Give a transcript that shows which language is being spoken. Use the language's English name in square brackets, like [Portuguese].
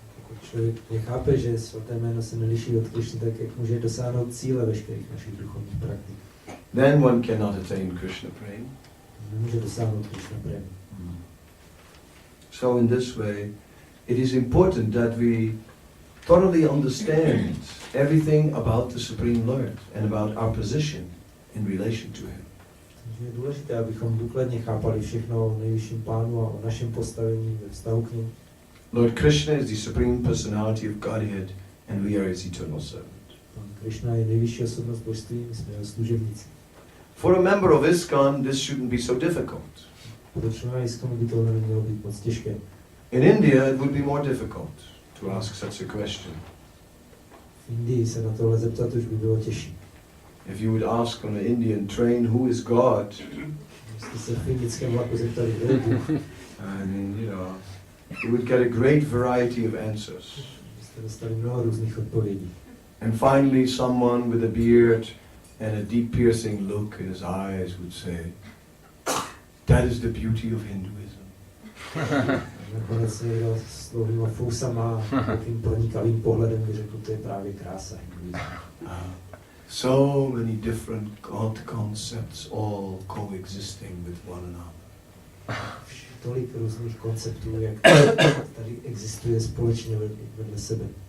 [Czech] Pokud člověk nechápe, že svaté jméno se neliší od Krishny, tak jak může dosáhnout cíle veškerých našich duchovních praktik? [English] Then one cannot attain Krishna prema. [Czech] Nemůže dosáhnout Krishna prema. [English] So in this way, it is important that we thoroughly understand everything about the Supreme Lord and about our position in relation to Him. [Czech] Takže je důležité, abychom důkladně chápali všechno o nejvyšším pánu a o našem postavení ve vztahu k němu. [English] Lord Krishna is the Supreme Personality of Godhead and we are His eternal servant. [Czech] Pan Krishna je nejvyšší osobnost božství, my jsme jeho služebníci. [English] For a member of ISKCON, this shouldn't be so difficult. [Czech] Pro člena ISKCONu by to nemělo být moc těžké. [English] In India, it would be more difficult to ask such a question. [Czech] V Indii se na tohle zeptat už by bylo těžší. [English] If you would ask on an Indian train, who is God? [Czech] Jestli se v indickém vlaku zeptali, kdo je Bůh, [English] I mean, you would get a great variety of answers. [Czech] byste dostali mnoho různých odpovědí. [English] And finally, someone with a beard and a deep piercing look in his eyes would say, that is the beauty of Hinduism. [Czech] Nakonec někdo s dlouhýma fousama a takovým pronikavým pohledem by řekl, to je právě krása hinduismu. [English] So many different God concepts all coexisting with one another. [Czech] Tolik různých konceptů, jak tady existuje společně vedle sebe.